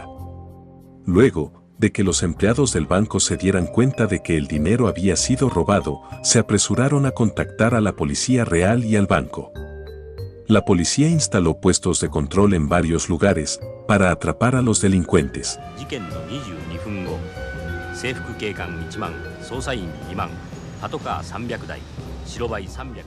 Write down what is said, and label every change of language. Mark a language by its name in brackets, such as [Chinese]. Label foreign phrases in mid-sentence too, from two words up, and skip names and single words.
[Spanish] Luego de que los empleados del banco se dieran cuenta de que el dinero había sido robado, se apresuraron a contactar a la policía real y al banco. La policía instaló puestos de control en varios lugares para atrapar a los delincuentes. [Japanese] 制服警官1万、捜査員2万、パトカー300台、白バイ320台。